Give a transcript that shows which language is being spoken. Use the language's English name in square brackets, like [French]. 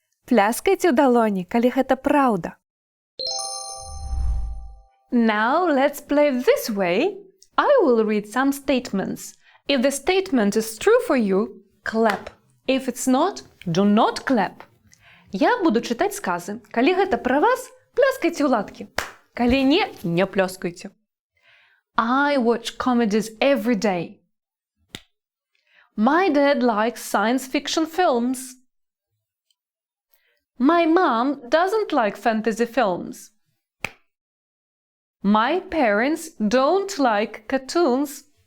[Belarusian] Пляскайце ў далоні, калі гэта праўда. [English] Now let's play this way. I will read some statements. If the statement is true for you, clap. If it's not, do not clap. [Belarusian] Я буду чытаць сказы. Калі гэта пра вас, пляскайце ў ладкі. Калі не, не пляскайце. [English] I watch comedies every day. My dad likes science fiction films. My mom doesn't like fantasy films. My parents don't like cartoons.